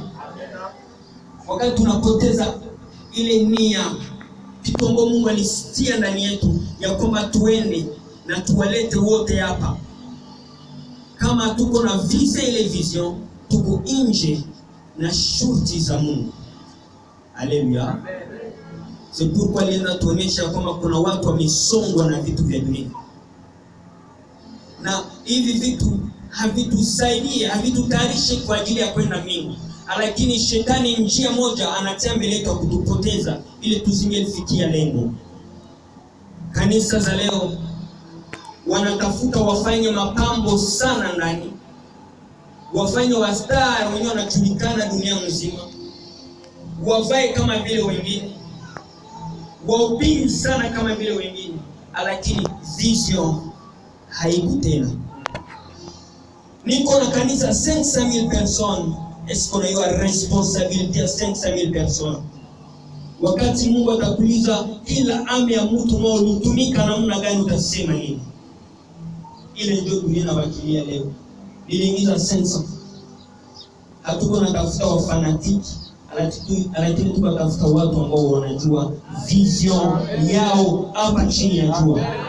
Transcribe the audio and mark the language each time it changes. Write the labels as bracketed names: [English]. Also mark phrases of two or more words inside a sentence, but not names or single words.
[Swahili] Wakati tunapoteza ile nia kitongo Mungu alisitia ndani yetu ya kwamba tuende na tuwalete wote hapa, kama tuko na ile vision, tuko nje na shurti za Mungu. Haleluya. [French] C'est pourquoi [Swahili] alienda tuonesha kwamba kuna watu wamesongwa na vitu vya dunia, na hivi vitu havitusaidie, havitutayarishi kwa ajili ya kwenda mbinguni. Lakini shetani njia moja anatia mbele yetu kutupoteza ili tusingelifikia lengo. Kanisa za leo wanatafuta wafanye mapambo sana ndani, wafanye wastaa wenyewe wanajulikana dunia mzima, wavae kama vile wengine, wahubiri sana kama vile wengine, lakini vision haipo tena. Niko na kanisa 500,000 personnes. [French] Est-ce qu'on a eu la responsabilité à 500,000 personnes? [Swahili] Wakati Mungu atakuuliza kila ame ya mtu mmoja ulitumika namna gani, utasema nini? Ile ndio dunia inawakilia leo. Iliingiza 500. Hatuko na tafuta wa fanatiki, lakini tunatafuta watu ambao wanajua vision yao hapa chini ya jua.